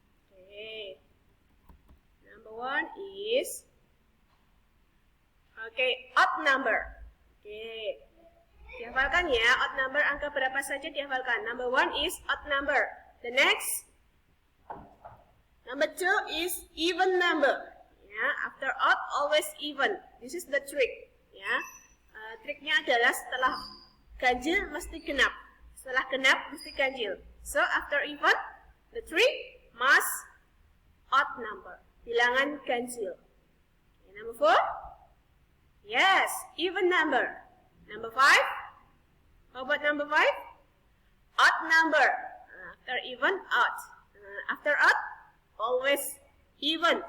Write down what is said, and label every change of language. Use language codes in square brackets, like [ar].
[en] Okay, number 1 is odd number. [id] Okay, dihafalkan ya, odd number angka berapa saja dihafalkan. [en] Number 1 is odd number. The next, number 2 is even number. Ya, after odd always even. This is the trick. [id] Ya, triknya adalah setelah ganjil mesti genap. Setelah genap mesti ganjil. [en] So after even, the trick must odd number. [id] Bilangan ganjil. [en] Okay, number 4, yes, even number. Number 5, how about number 5? Odd number. After even, odd. After odd, always even.